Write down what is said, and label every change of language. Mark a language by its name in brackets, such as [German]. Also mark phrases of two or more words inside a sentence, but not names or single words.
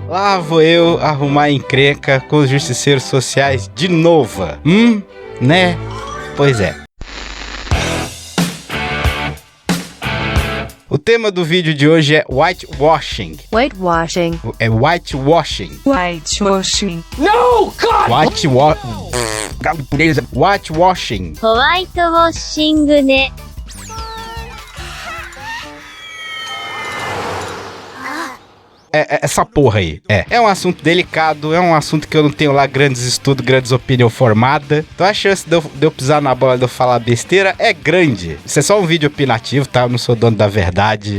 [Portuguese] Lá vou eu arrumar encrenca com os justiceiros sociais de novo. Né? Pois é. O tema do vídeo de hoje é whitewashing. Whitewashing. É whitewashing. Whitewashing. [English] No, God! [Portuguese] Whitewashing. [Japanese] ホワイトウォッシングね。 [Portuguese] Essa porra aí. É um assunto delicado, é um assunto que eu não tenho lá grandes estudos, grandes opiniões formadas. Então a chance de eu pisar na bola, de eu falar besteira, é grande. Isso é só um vídeo opinativo, tá? Eu não sou dono da verdade.